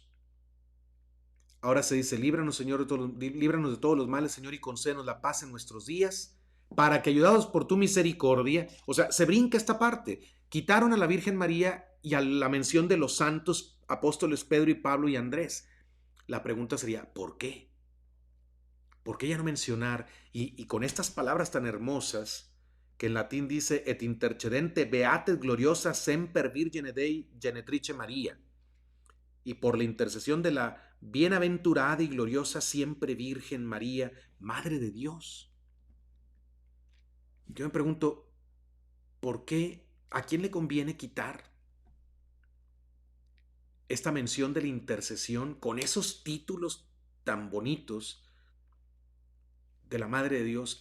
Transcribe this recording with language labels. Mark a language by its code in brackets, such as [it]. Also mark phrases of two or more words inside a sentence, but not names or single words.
[es] Ahora se dice, líbranos, Señor, líbranos de todos los males, Señor, y concédenos la paz en nuestros días, para que, ayudados por tu misericordia, o sea, se brinca esta parte. Quitaron a la Virgen María y a la mención de los santos apóstoles Pedro y Pablo y Andrés. La pregunta sería, ¿por qué? ¿Por qué ya no mencionar? Y con estas palabras tan hermosas, que en latín dice, [la] et intercedente beates gloriosa semper Virgine Dei genetrice María. [es] Y por la intercesión de la bienaventurada y gloriosa siempre Virgen María, Madre de Dios. Yo me pregunto, ¿por qué? ¿A quién le conviene quitar esta mención de la intercesión con esos títulos tan bonitos de la Madre de Dios?